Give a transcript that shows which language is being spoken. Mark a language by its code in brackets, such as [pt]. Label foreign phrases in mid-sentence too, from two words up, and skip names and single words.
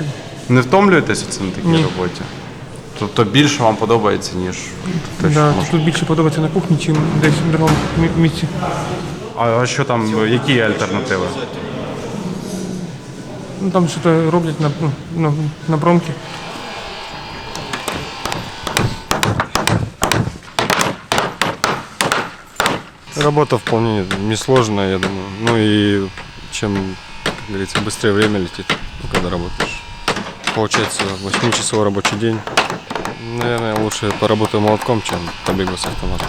[uk] Не втомлюєтеся це на такій Ні. роботі? Тобто більше вам подобається, ніж те, що Да, може? тут більше подобається на кухні, ніж десь в другому місці. А що там, які є альтернативи? Ну, там щось роблять на промки. [ru] Работа вполне несложная, я думаю. Ну и чем, как говорится, быстрее время летит, ну, когда работаешь. Получается 8-часовой рабочий день. Наверное, лучше поработаю молотком, чем побегу с автоматом.